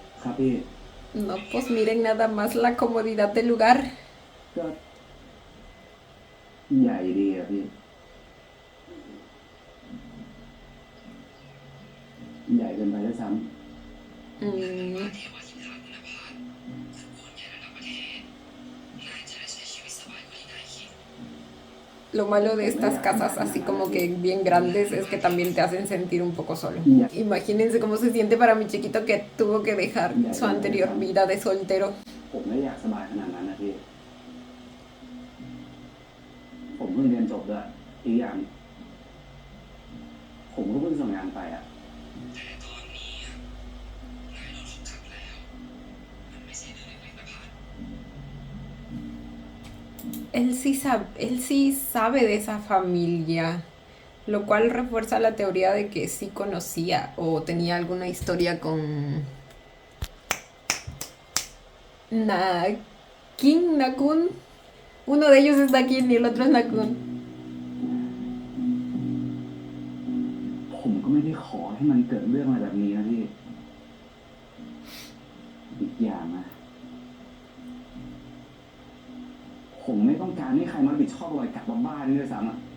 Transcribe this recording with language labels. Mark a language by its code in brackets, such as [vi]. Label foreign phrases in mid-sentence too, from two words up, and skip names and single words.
[th] ครับพี่ [es] No, pues miren nada más la comodidad del lugar. [th] ก็ใหญ่ดีอะพี่ ใหญ่เกินไปด้วยซ้ [es] Mm, Lo malo de estas casas así como que bien grandes es que también te hacen sentir un poco solo. Imagínense cómo se siente para mi chiquito que tuvo que dejar su anterior vida de soltero. [th] ำผมไม่อยากสบายขนาดนั้นนะพี่ ผมเพิ่งเรียนจบด้วยอีกอย่าง ผมก็เพิ่งส่งงานไปอ่ะ [es] Él sí sabe de esa familia, lo cual refuerza la teoría de que sí conocía o tenía alguna historia con Nakin, Nakun. Uno de ellos es Nakin y el otro es Nakun. [th] ผมก็ไม่ได้ขอให้มันเกิดเรื่องอะไรแบบนี้นะพี่ อีกอย่างนะ ผมไม่ต้องการให้ใครมารับผิดชอบรอยกัดบ้าๆนี่ด้วยซ้ำอ่ะ